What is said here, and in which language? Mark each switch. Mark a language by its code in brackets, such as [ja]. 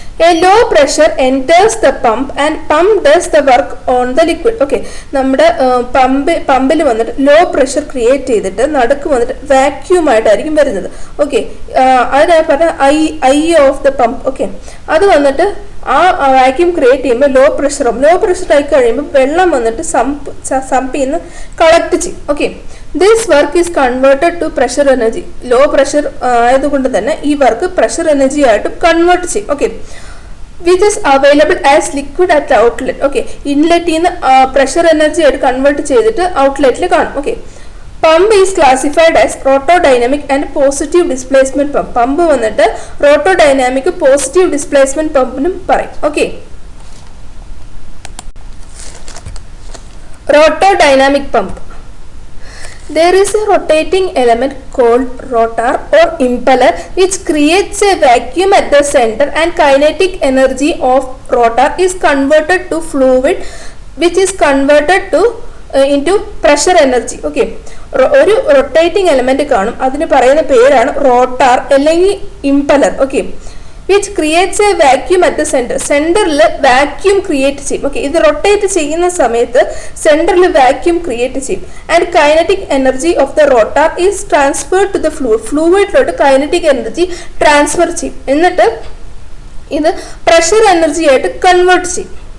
[en] A low pressure enters the pump and pump does the work on the liquid. [ml] Okay, നമ്മുടെ പമ്പിൽ വന്നിട്ട് low pressure create ചെയ്തിട്ട് നടുക്ക് വന്നിട്ട് വാക്യൂം ആയിട്ടായിരിക്കും വരുന്നത്. ഓക്കെ, അതിനാ പറഞ്ഞ I of the pump. Okay, അത് വന്നിട്ട് ആ വാക്യൂം ക്രിയേറ്റ് ചെയ്യുമ്പോൾ ലോ പ്രഷർ ആയി കഴിയുമ്പോൾ വെള്ളം വന്നിട്ട് സമ്പിൽ നിന്ന് കളക്ട് ചെയ്യും. [en] Okay, this work is converted to pressure energy. [ml] Low pressure ആയതുകൊണ്ട് തന്നെ ഈ വർക്ക് പ്രഷർ എനർജി ആയിട്ടും കൺവേർട്ട് ചെയ്യും. [en] Okay, which is available as liquid at the outlet. [ml] Okay, ഇൻലെറ്റിൽ നിന്ന് പ്രഷർ എനർജി ആയിട്ട് കൺവേർട്ട് ചെയ്തിട്ട് ഔട്ട്ലെറ്റിൽ കാണും. [en] Okay, pump is classified as rotodynamic and positive displacement pump. [ml] Pump വന്നിട്ട് റോട്ടോഡൈനാമിക് പോസിറ്റീവ് ഡിസ്പ്ലേസ്മെന്റ് പമ്പിനും പറയും. [en] Okay, rotodynamic pump. There is a rotating element called rotor or impeller which creates a vacuum at the center, and kinetic energy of rotor is converted to fluid which is converted to into pressure energy. [ml] Okay, ഒരു rotating element കാണും, അതിന് പറയുന്ന പേരാണ് rotor അല്ലെങ്കിൽ impeller. [en] Okay, which creates a vacuum at the center. [ml] സെന്ററിൽ vacuum create ചെയ്യും. Okay, ഇത് rotate ചെയ്യുന്ന സമയത്ത് സെന്ററിൽ വാക്യൂം ക്രിയേറ്റ് ചെയ്യും. [en] and kinetic energy of the rotor is transferred to the [ml] ഫ്ലൂയിഡിലോട്ട് kinetic energy transfer ചെയ്യും. എന്നിട്ട് ഇത് പ്രഷർ എനർജി ആയിട്ട് കൺവേർട്ട് ചെയ്യും.